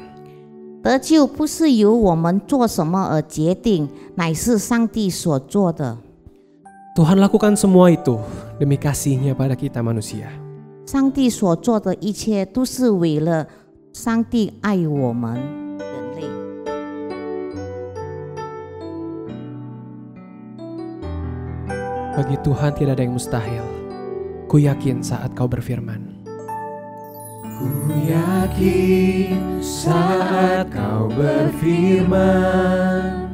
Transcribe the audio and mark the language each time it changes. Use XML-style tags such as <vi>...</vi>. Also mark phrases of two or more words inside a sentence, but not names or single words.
<zh>得救不是由我们做什么而决定，乃是上帝所做的。</zh> <id>Tuhan lakukan semua itu demi kasih-Nya pada kita manusia.</id> <zh>上帝所做的一切都是为了上帝爱我们人类。</zh> <id>Bagi Tuhan tidak ada yang mustahil. Ku yakin saat Kau berfirman. Ku yakin saat Kau berfirman.</id>